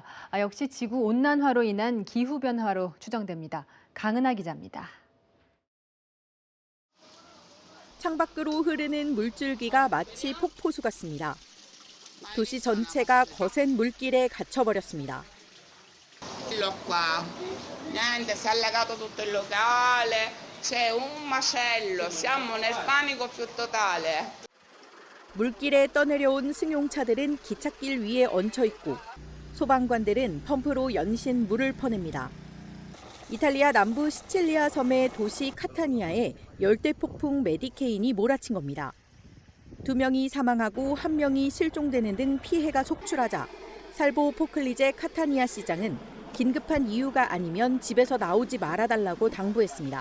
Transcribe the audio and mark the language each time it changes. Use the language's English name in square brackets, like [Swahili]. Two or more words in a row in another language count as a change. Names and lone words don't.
[Korean] 역시 지구 온난화로 인한 기후 변화로 추정됩니다. 강은하 기자입니다. 창밖으로 흐르는 물줄기가 마치 폭포수 같습니다. 도시 전체가 거센 물길에 갇혀버렸습니다. [Italian] Niente, si è allagato tutto il locale, c'è un macello, siamo nel panico più totale. [Korean] 물길에 떠내려온 승용차들은 기찻길 위에 얹혀 있고 소방관들은 펌프로 연신 물을 퍼냅니다. 이탈리아 남부 시칠리아 섬의 도시 카타니아에 열대 폭풍 메디케인이 몰아친 겁니다. 2명이 사망하고 1명이 실종되는 등 피해가 속출하자 살보 포클리제 카타니아 시장은 긴급한 이유가 아니면 집에서 나오지 말아달라고 당부했습니다.